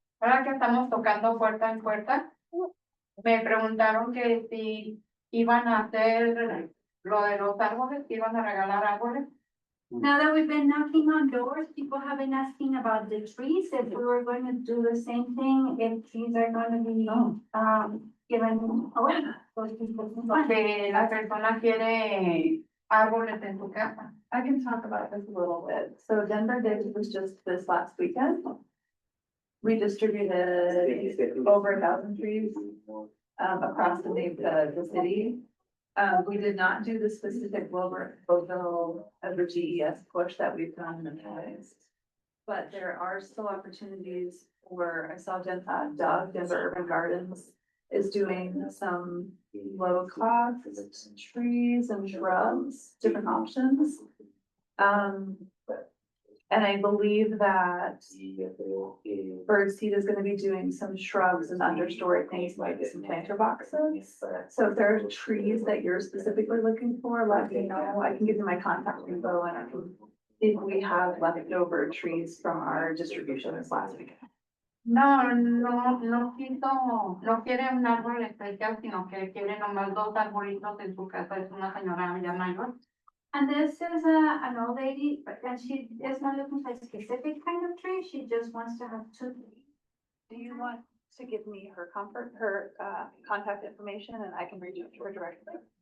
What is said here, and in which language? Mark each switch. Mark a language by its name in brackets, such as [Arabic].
[Spanish] Ahora que estamos tocando puerta en puerta, me preguntaron que si iban a hacer lo de los árboles, que iban a regalar árboles. [English] Now that we've been knocking on doors, people have been asking about the trees, if we were going to do the same thing, if trees are going to be, given away. [Spanish] Que la persona quiere árboles en su casa. [English] I can talk about this a little bit. So Denver Days was just this last weekend. We distributed over 1,000 trees across the city. We did not do the specific logo of the GES push that we've done in the past. But there are still opportunities where I saw Doug, Denver Urban Gardens is doing some low cost trees and shrubs, different options. And I believe that Birdseed is gonna be doing some shrubs and understory things like some planter boxes. So if there are trees that you're specifically looking for, let me know. I can give you my contact info and I can, if we have leftover trees from our distribution this last weekend. [Spanish] No quiere un árbol especial, sino que quiere nomás 2 arbolitos en su casa, es una señora ya mayor. [English] And this is an old lady, and she is not looking for a specific kind of tree, she just wants to have 2. Do you want to give me her contact information and I can reach out to her directly?